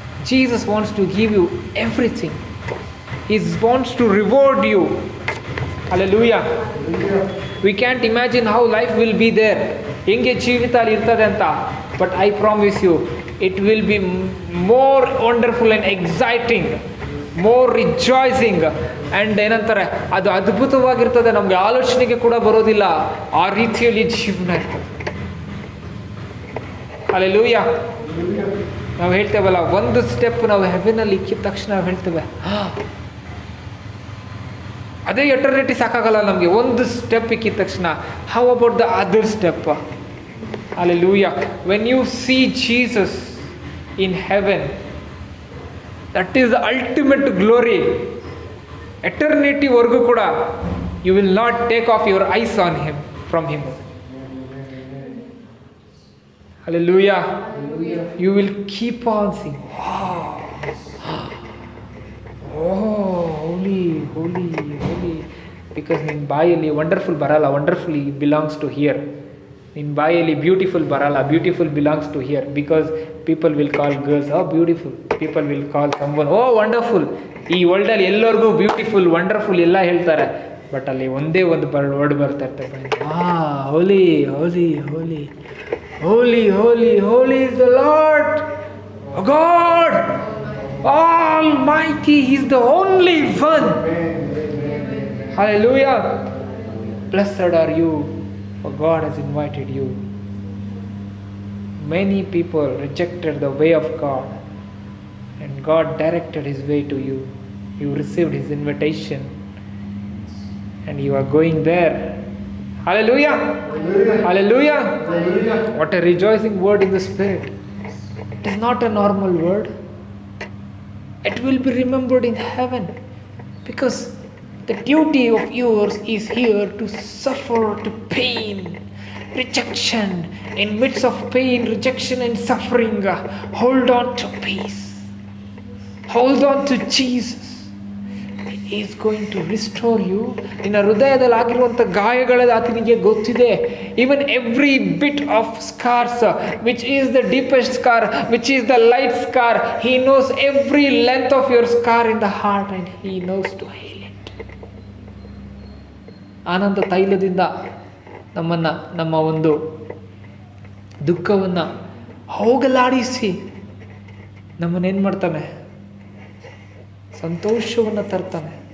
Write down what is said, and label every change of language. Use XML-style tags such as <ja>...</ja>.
<en>Jesus wants to give you everything. He wants to reward you. Hallelujah. We can't imagine how life will be there.</en> <kn>ಹೆಂಗೆ ಜೀವಿತ ಅಲ್ಲಿ ಇರ್ತದೆ ಅಂತ.</kn> <en>But I promise you, it will be more wonderful and exciting, more rejoicing, and</en> <kn>ಏನಂತಾರೆ, ಅದು ಅದ್ಭುತವಾಗಿರ್ತದೆ. ನಮಗೆ ಆಲೋಚನೆಗೆ ಕೂಡ ಬರೋದಿಲ್ಲ, ಆ ರೀತಿಯಲ್ಲಿ ಜೀವನ ಇರ್ತದೆ. Hallelujah. ನಾವು ಹೇಳ್ತೇವಲ್ಲ, ಒಂದು ಸ್ಟೆಪ್ ನಾವು ಹೆವೆನಲ್ಲಿ ಇಕ್ಕಿದ ತಕ್ಷಣ ನಾವು ಹೇಳ್ತೇವೆ, ಅದೇ ಎಟರ್ನಿಟಿ ಸಾಕಾಗಲ್ಲ ನಮಗೆ. ಒಂದು ಸ್ಟೆಪ್ ಇಕ್ಕಿದ ತಕ್ಷಣ,</kn> <en>How about the other step? Hallelujah. When you see Jesus in heaven, that is the ultimate glory. Eternity</en> <kn>ವರ್ಗೂ ಕೂಡ</kn> <en>you will not take off your eyes on him, from him. Hallelujah. You will keep on seeing, holy, holy, holy. Because</en> <kn>ನಿನ್ನ ಬಾಯಲ್ಲಿ wonderful ಬರಲ್ಲ,</kn> <en>Wonderful belongs to here.</en> <kn>ನಿನ್ನ ಬಾಯಲ್ಲಿ beautiful ಬರಲ್ಲ,</kn> <en>Beautiful belongs to here. Because people will call girls beautiful, people will call someone wonderful.</en> <kn>ಈ ವರ್ಲ್ಡಲ್ಲಿ ಎಲ್ಲರಿಗೂ beautiful, wonderful ಎಲ್ಲ ಹೇಳ್ತಾರೆ, ಬಟ್ ಅಲ್ಲಿ ಒಂದೇ ಒಂದು ವರ್ಡ್ ಬರ್ತಾ ಇರ್ತದೆ,</kn> <en>Holy, holy, holy, holy, holy, holy is the lord God Almighty. He is the only one. Hallelujah. Blessed are you, for God has invited you. Many people rejected the way of God, And God directed His way to you. You received His invitation. And you are going there. Hallelujah! Hallelujah! Hallelujah. What a rejoicing word in the Spirit. It is not a normal word. It will be remembered in heaven. Because the duty of yours is here to suffer to pain, rejection. In midst of pain, rejection and suffering, hold on to peace. Hold on to Jesus. He is going to restore you.</en> <kn>ನಿನ್ನ ಹೃದಯದಲ್ಲಿ ಆಗಿರುವಂಥ ಗಾಯಗಳ ಆತನಿಗೆ ಗೊತ್ತಿದೆ.</kn> <en>Even every bit of scars, which is the deepest scar, which is the light scar, He knows every length of your scar in the heart and He knows to heal it.</en> <kn>ಆನಂದ ತೈಲದಿಂದ ನಮ್ಮನ್ನು, ನಮ್ಮ ಒಂದು ದುಃಖವನ್ನು ಹೋಗಲಾಡಿಸಿ ನಮ್ಮನ್ನೇನು ಮಾಡ್ತಾನೆ? ಸಂತೋಷವನ್ನು ತರ್ತಾನೆ.</kn>